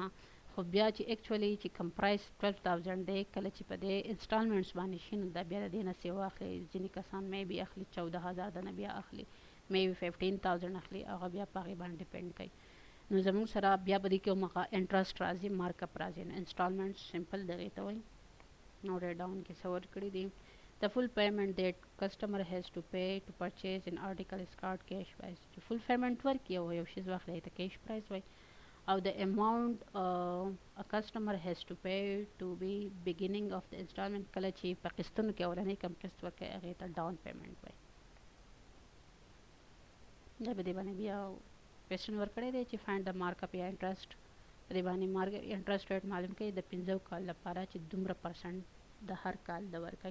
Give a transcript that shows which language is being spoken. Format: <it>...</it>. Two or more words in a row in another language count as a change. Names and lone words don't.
<ps>خو بیا چې اکچولی چې کم پرایس 12,000 دی، کله چې په دې انسټالمنټس باندې شي نو دا بیا د دې نه سیوا اخلي. ځینې کسان مې بي اخلي 14,000 د نه بیا اخلي، مې بي 15,000 اخلي، هغه بیا په هغې باندې ډیپینډ کوي. نو زموږ سره بیا به دې کې مخه انټرسټ راځي،</ps> <en>mark up</en> <ps>راځي. نو انسټالمنټ سمپل دغې ته وایي.</ps> <en>note it down</en> <ps>کې څه ورکړي دي.</ps> <en>The full payment that customer has to pay to purchase an article is called cash price.</en> <ps>چې</ps> <en>full payment</en> <ps>ورکړي او یو شی واخلي ته</ps> <en>cash price</en> <ps>وایي. او</ps> <en>the amount a customer has to pay to be beginning of the installment</en> <ps>کله چې په قسطونو کې اولنۍ کم قسط ورکړي هغې ته</ps> <en>down payment</en> <ps>وایي. دا په دې باندې بیا کوېسچن ورکړی دی چې</ps> <en>find the mark up</en> <ps>یا انټرسټ. په دې باندې</ps> <en>mark interest rate</en> <ps>معلوم کړي د 15 کال لپاره چې دومره پرسنټ د هر کال د ورکوي.</ps>